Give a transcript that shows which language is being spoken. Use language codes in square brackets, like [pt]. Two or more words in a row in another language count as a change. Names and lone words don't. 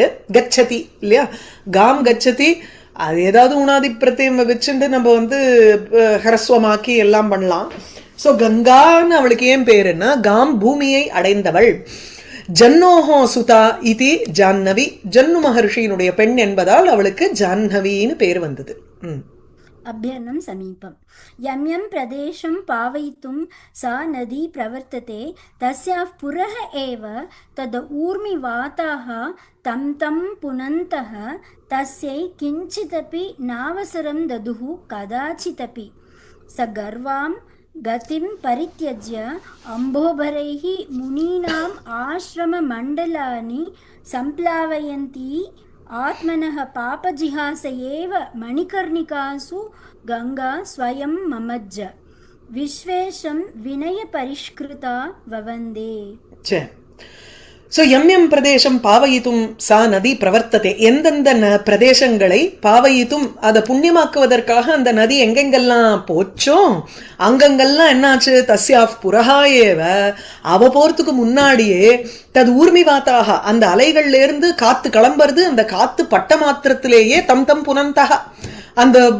[ta] கச்சதி இல்லையா, [sa] गां गच्छति, [ta] அது ஏதாவது உணாதி பிரத்தியம் வச்சுட்டு நம்ம வந்து ஹரஸ்வமாக்கி எல்லாம் பண்ணலாம். ஸோ கங்கான்னு அவளுக்கு ஏன் பேருன்னா காம் பூமியை அடைந்தவள். [sa] जह्नोः सुता इति जाह्नवी, [ta] ஜன்னு மகர்ஷியினுடைய பெண் என்பதால் அவளுக்கு ஜாஹ்னவின்னு பேர் வந்தது. [sa] अभ्यर्णं समीपं यं यं प्रदेशं पावयितुं सा नदी प्रवर्तते तस्याः पुरः एव तद् ऊर्मिवाताः तं तं पुनन्तः तस्यै किञ्चिदपि नावसरं ददुः कदाचिदपि. स गर्वां गतिं परित्यज्य अम्भोभरैः मुनीनाम् आश्रममण्डलानि सम्प्लावयन्ती आत्मनः पापजिहास एव मणिकर्णिकासु गंगा स्वयं ममज्ज विश्वेशं विनयपरिष्कृता ववन्दे. [ta] ஸோ [sa] यं प्रदेशं पावयितुं सा नदी प्रवर्तते, [ta] எந்தெந்த பிரதேசங்களை பாவயித்தும் அதை புண்ணியமாக்குவதற்காக அந்த நதி எங்கெங்கெல்லாம் போச்சோ அங்கங்கெல்லாம் என்னாச்சு, [sa] तस्याः पुरएव [ta] அவ போறதுக்கு முன்னாடியே [sa] तद् ऊर्मिवाताः [ta] அந்த அலைகள்ல இருந்து காத்து கிளம்புறது, அந்த காத்து பட்ட மாத்திரத்திலேயே [sa] तं तं पुनन्तः [ta] அந்த